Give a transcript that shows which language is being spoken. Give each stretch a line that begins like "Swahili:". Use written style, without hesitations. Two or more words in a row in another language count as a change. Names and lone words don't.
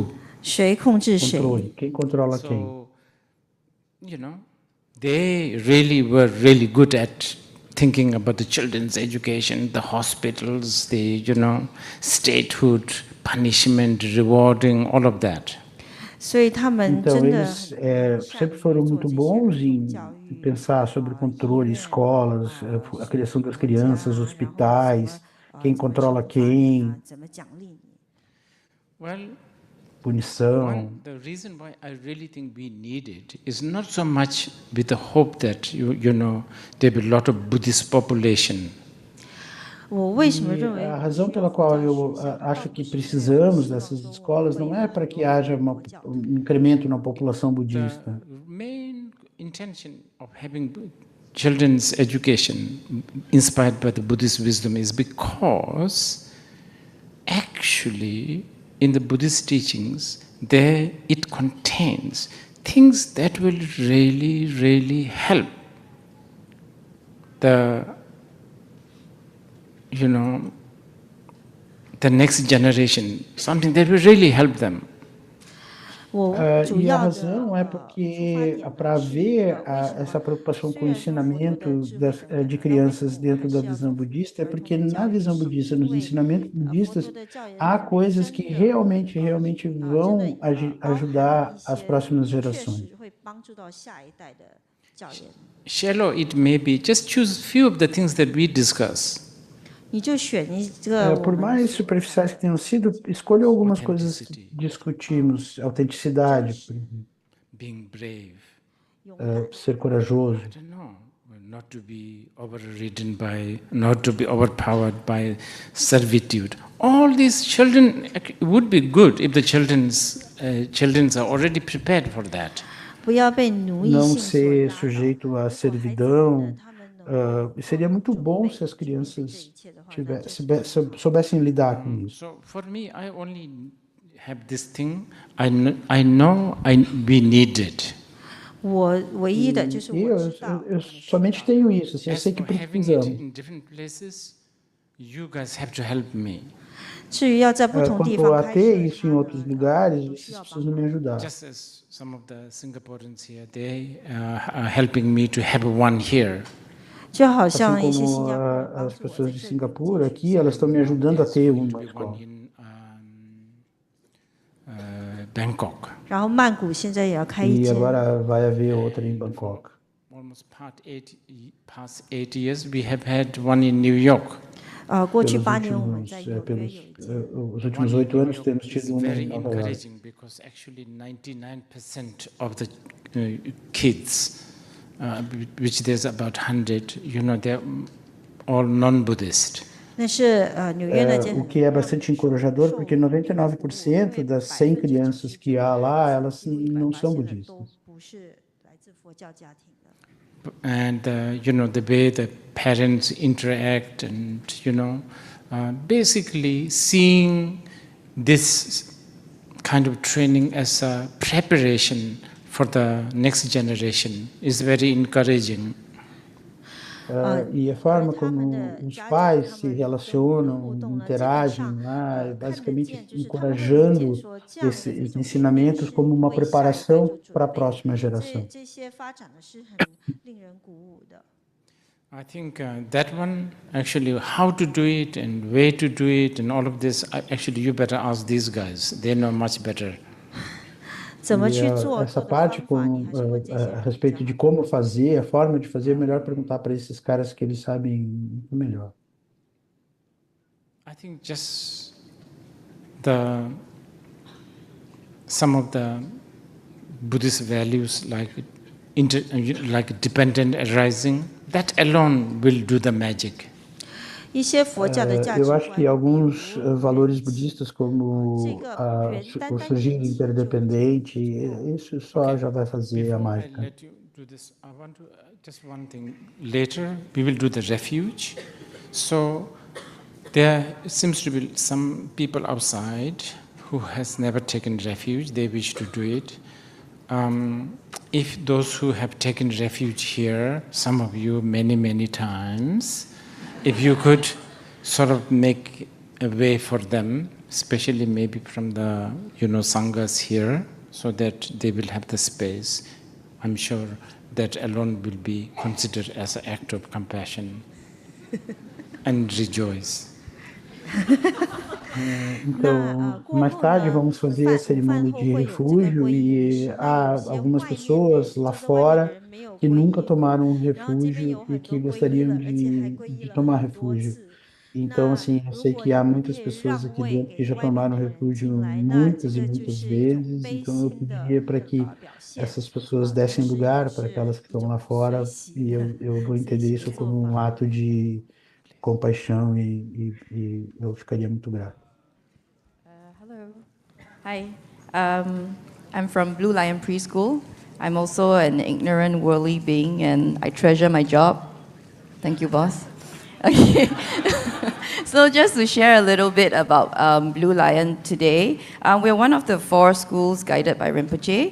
Chinese: 谁控制谁？
Portuguese: Controle, quem controla quem?
English: So, you know, they really were really good at thinking about the children's education, the hospitals, the, you know, statehood, punishment, rewarding, all of that.
Chinese: 所以他们
Portuguese: Então,
Chinese: 真的
Portuguese: eles sempre foram muito bons em pensar sobre controle, escolas, a criação das crianças, hospitais, quem controla quem,
Chinese: 怎么奖励你？
English: Well,
Portuguese: punição.
English: the reason why I really think we need it is not so much with the hope that, you know, there will be a lot of Buddhist population.
Chinese: 我为什么认为
Portuguese: A razão pela qual eu acho que precisamos dessas escolas não é para que haja um incremento na população budista.
English: The main intention of having children's education inspired by the Buddhist wisdom is because actually in the Buddhist teachings there it contains things that will really, really help the, you know, the next generation, something that will really help them.
Chinese: 我主
Portuguese: E a
Chinese: 要的
Portuguese: razão é porque, para haver essa preocupação com o ensinamento de crianças dentro da visão budista, é porque na visão budista, nos ensinamentos budistas, há coisas que realmente, realmente vão ajudar as próximas
Chinese: 确
Portuguese: gerações.
Chinese: 实会帮助到下一代的教研。
English: Shallow it may be, just choose few of the things that we discuss.
Chinese: 你就选一个
Portuguese: Por mais superficiais que tenham sido, escolha algumas coisas que discutimos. Autenticidade, por exemplo.
English: Being brave.
Portuguese: Ser corajoso.
English: I don't know, not to be overridden by, not to be overpowered by servitude. All these children would be good if the children are already prepared for that.
Chinese: 不要被奴役
Portuguese: Não
Chinese: 性所
Portuguese: ser sujeito à servidão. Seria muito bom se as crianças soubessem lidar com isso.
English: So for me, I only have this thing. I know we need it.
Chinese: 我唯一的就是我知道
Portuguese: Eu somente tenho isso. Assim, eu
English: As
Portuguese: sei que
English: for having it
Portuguese: precisamos.
English: in different places, you guys have to help me.
Chinese: 至于要在不同地
Portuguese: Quanto
Chinese: 方
Portuguese: a
Chinese: 开
Portuguese: ter
Chinese: 设，
Portuguese: isso em outros lugares, vocês precisam me ajudar.
English: Just as some of the Singaporeans here, they are helping me to have one here.
Chinese: 就好
Portuguese: Assim
Chinese: 像一些新
Portuguese: como
Chinese: 加坡人帮
Portuguese: as
Chinese: 助我
Portuguese: pessoas
Chinese: 在
Portuguese: de
Chinese: 这里
Portuguese: Singapura aqui, elas estão me ajudando a ter uma escola. Bangkok.
Chinese: 然后曼谷现在也要开一
Portuguese: E
Chinese: 间。
Portuguese: agora vai haver outra em Bangkok.
English: Almost past 8 years, we have had one in New York.
Chinese: 过去
Portuguese: Pelos
Chinese: 8年我们
Portuguese: últimos,
Chinese: 在纽约有一间。
Portuguese: os últimos 8 anos temos
English: It's
Portuguese: tido uma
English: very
Portuguese: em Nova York.
English: encouraging because actually 99% of the kids, which there's about 100, they're all non-Buddhist.
Chinese: 那是纽约那间
Portuguese: O que é bastante encorajador, porque 99% das 100 crianças que há lá, elas não são budistas.
Chinese: 不是来自佛教家庭的。
English: And the way the parents interact, and basically seeing this kind of training as a preparation for the next generation is very encouraging.
Portuguese: E a forma como os pais se relacionam, interagem lá, é basicamente encorajando esses ensinamentos como uma preparação para a próxima geração.
Chinese: 这些发展的是很令人鼓舞的。
English: I think that one, actually, how to do it and where to do it and all of this, actually, you better ask these guys. They know much better.
Chinese: 怎么去做？
Portuguese: Essa parte a respeito de como fazer, a forma de fazer, é melhor perguntar para esses caras que eles sabem muito melhor.
English: I think just some of the Buddhist values like dependent arising, that alone will do the magic.
Chinese: 一些佛教的价值
Portuguese: Eu acho
Chinese: 观
Portuguese: que alguns valores budistas, como o surgir interdependente, isso só já vai fazer a mágica.
English: Let you do this. I want to just one thing. Later, we will do the refuge. So there seems to be some people outside who has never taken refuge. They wish to do it. If those who have taken refuge here, some of you many times, if you could sort of make a way for them, especially maybe from the sanghas here, so that they will have the space, I'm sure that alone will be considered as an act of compassion and rejoice.
Portuguese: Então, mais tarde vamos fazer a cerimônia de refúgio e há algumas pessoas lá fora que nunca tomaram refúgio e que gostariam de tomar refúgio. Então, assim, eu sei que há muitas pessoas aqui dentro que já tomaram refúgio muitas e muitas vezes, então eu pediria para que essas pessoas dessem lugar para aquelas que estão lá fora e eu vou entender isso como um ato de compaixão e eu ficaria muito grato.
English: Hello. Hi. I'm from Blue Lion Preschool. I'm also an ignorant, worldly being, and I treasure my job. Thank you, boss. Okay. So just to share a little bit about Blue Lion today, we're one of the 4 schools guided by Rinpoche.